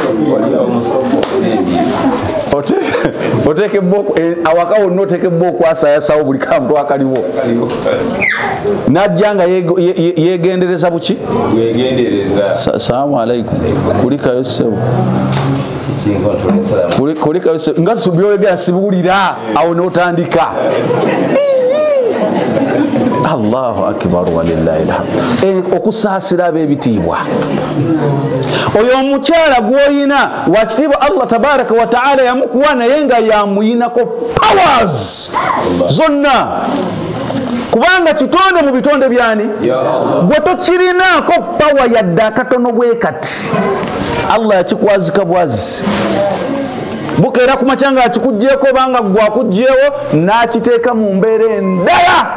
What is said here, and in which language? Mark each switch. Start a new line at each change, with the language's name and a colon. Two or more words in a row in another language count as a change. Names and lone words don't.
Ganda: oteekebwa awaka wonna oteekebwa okwasayasawo buli kantu akaliwo najja nga yegendereza buki
Arabic: سلام عليكم
Ganda: kulikayo ssebo kulikayo ssebo nga byogera sibuwulira awo n'otandika
Arabic: الله أكبر ولله الحمد
Ganda: okusaasira ab'ebitiibwa oyo omukyala gwoyina wakitiibwa Allah
Arabic: تبارك وتعالى
Ganda: yamukuwa naye nga yamuyinako powers zonna kubanga kitonde mu bitonde byani gwe tokirinaako pawa yadde akatono bwe kati Allah yakikwazika bwazi bukeera ku makya nga akikugyeko obanga gwakugyewo n'akiteeka mu mbeera endala